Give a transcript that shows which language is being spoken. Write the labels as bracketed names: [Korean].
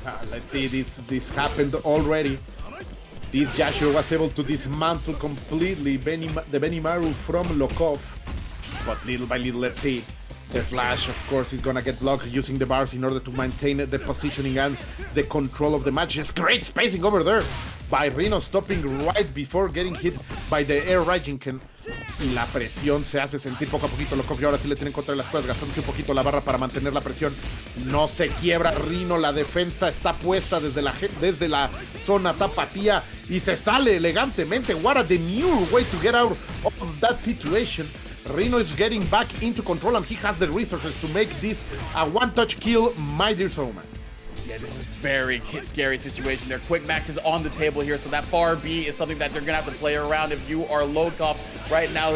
[English] Let's see, this happened already. This Yashiro was able to dismantle completely the Benimaru from Lokof, but little by little, let's see. The flash, of course, is gonna get blocked using the bars in order to maintain the positioning and the control of the match. Just great spacing over there by Rino, stopping right before getting hit by the air Raijinken. [Spanish] La presión se hace sentir poco a poquito. Lokof y ahora sí le tienen contra las cosas, gastándose un poquito la barra para mantener la presión. No se quiebra Rino, la defensa está puesta desde la zona tapatía y se sale elegantemente. [English] What a demure way to get out of that situation. Rino is getting back into control and he has the resources to make this a one-touch kill, my dear Soma. Yeah, this is very scary situation there. Quick max is on the table here, so that far B is something that they're gonna have to play around if you are Lokof right now.